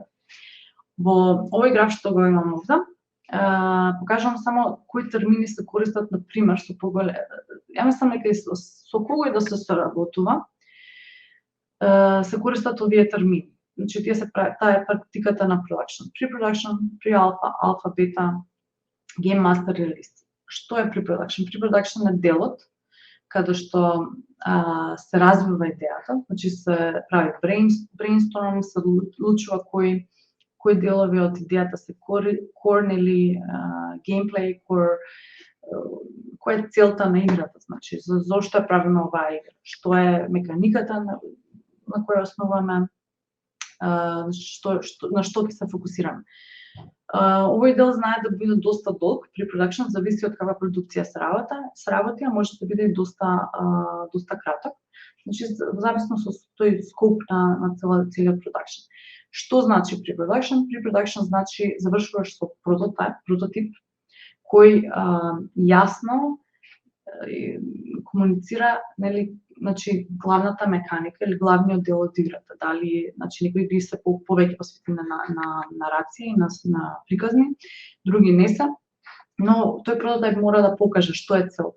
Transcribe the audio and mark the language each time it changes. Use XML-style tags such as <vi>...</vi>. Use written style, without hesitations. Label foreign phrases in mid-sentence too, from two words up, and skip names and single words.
<mk>Во овој граф што го имам овде, покажувам само кои термини се користат, на пример, со поголем. Ја мислам дека со кого и да се соработува, се користат овие термини. Значи, тие се прави, таа е практиката на production.</mk> <en>Pre-production, pre-alpha, alpha, beta, game master, release.</en> <mk>Што е pre-production? Pre-production е делот каде што се развива идејата, значи се прави brainstorm, се одлучува кои делови од идејата се core или gameplay, која е целта на играта, значи зошто е правиме оваа игра, што е меканиката на која основаме, на што ќе се фокусираме. Овој дел знае да биде доста долг, pre-production зависи од каква продукција се работи, а може да биде и доста краток. Значи, зависно со тој скоп на целиот production. Што значи pre-production? Pre-production значи завршуваш со прототип кој јасно комуницира, нели, значи главната меканика или главниот дел од играта. Дали, значи, некои игри се повеќе посветени на нарација и на приказни, други не се, но тој прототип мора да покаже што е целта.</mk>